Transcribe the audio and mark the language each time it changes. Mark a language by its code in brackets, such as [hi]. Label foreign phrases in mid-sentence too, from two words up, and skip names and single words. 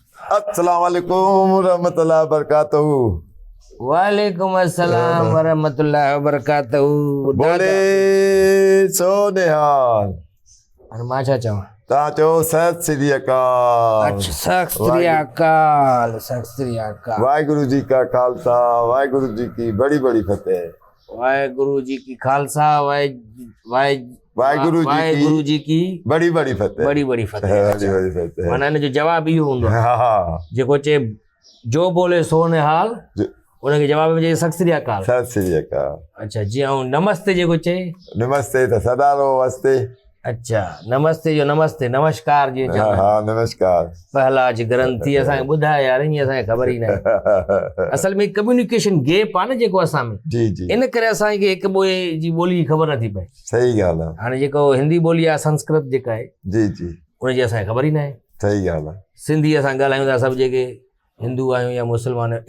[ar] السلام عليكم ورحمة الله وبركاته. وعليكم السلام ورحمة الله وبركاته. [pa] ਬੋਲੇ ਸੋ ਨਿਹਾਲ। [sd] और मां छा चवां? तव्हां चओ [pa] ਸਤਿ ਸ੍ਰੀ ਅਕਾਲ। ਅੱਛਾ, ਸਤਿ ਸ੍ਰੀ ਅਕਾਲ, ਸਤਿ ਸ੍ਰੀ ਅਕਾਲ। ਵਾਹਿਗੁਰੂ ਜੀ ਕਾ ਖ਼ਾਲਸਾ, ਵਾਹਿਗੁਰੂ ਜੀ ਕੀ ਬੜੀ ਬੜੀ ਫ਼ਤਿਹ। ਵਾਹਿਗੁਰੂ ਜੀ ਕੀ ਖ਼ਾਲਸਾ, वाहिगुरु ਜੀ ਕੀ ਬੜੀ ਬੜੀ ਫ਼ਤਿਹ। ਬੜੀ ਬੜੀ ਫ਼ਤਿਹ। ਬੜੀ ਬੜੀ ਫ਼ਤਿਹ। [sd] माना इन जो जवाब इहो हूंदो आहे, हाँ जेको चए जो [pa] ਬੋਲੇ ਸੋ ਨਿਹਾਲ, [sd] उनखे जवाब में चए [pa] ਸਤਿ ਸ੍ਰੀ ਅਕਾਲ। ਸਤਿ ਸ੍ਰੀ ਅਕਾਲ। [sd] अच्छा, जीअं ऐं नमस्ते जेको चए, नमस्ते त सदा रहो वस्ते। अच्छा, नमस्ते जो नमस्ते, नमस्कार जी हाँ हाँ नमस्कार। पहला जी ग्रंथी असांखे ॿुधाए यार, ईअं असांखे ख़बर ई न आहे। असल में कम्युनिकेशन गैप आहे न जेको असां में, जी जी, इन करे असांखे हिक ॿिए जी ॿोली जी ख़बर नथी पए। सही ॻाल्हि आहे। हाणे जेको हिंदी ॿोली आहे, संस्कृत जेका आहे, जी जी, उनजी असांखे ख़बर ई न आहे। सही ॻाल्हि आहे। सिंधी असां ॻाल्हायूं था सभु जेके हिंदू आहियूं या मुस्लमान आहियूं।